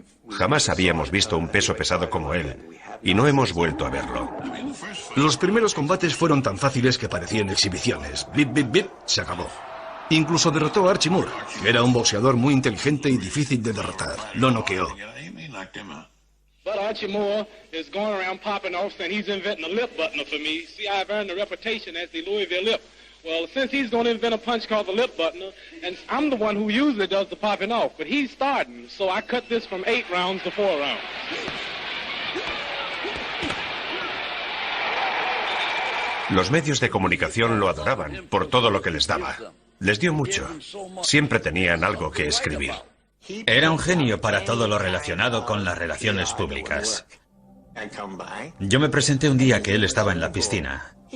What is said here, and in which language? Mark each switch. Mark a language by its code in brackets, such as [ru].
[es] Jamás habíamos visto un peso pesado como él, y no hemos vuelto a verlo. Los primeros combates fueron tan fáciles que parecían exhibiciones. Bip, bip, bip, se acabó. Incluso derrotó a Archie Moore, que era un boxeador muy inteligente y difícil de derrotar. Lo noqueó. [en] But Archie Moore is going around popping off saying he's inventing a lip buttoner for me. See, I've earned a reputation as the Louisville lip. Well, since he's going to invent a punch called the lip buttoner, and I'm the one who usually does the popping off, but he's starting, so I cut this from 8 rounds to 4 rounds. [es] Los medios de comunicación lo adoraban por todo lo que les daba. Les dio mucho. Siempre tenían algo que escribir. Era un genio para todo lo relacionado con las relaciones públicas. Yo me presenté un día que él estaba en la piscina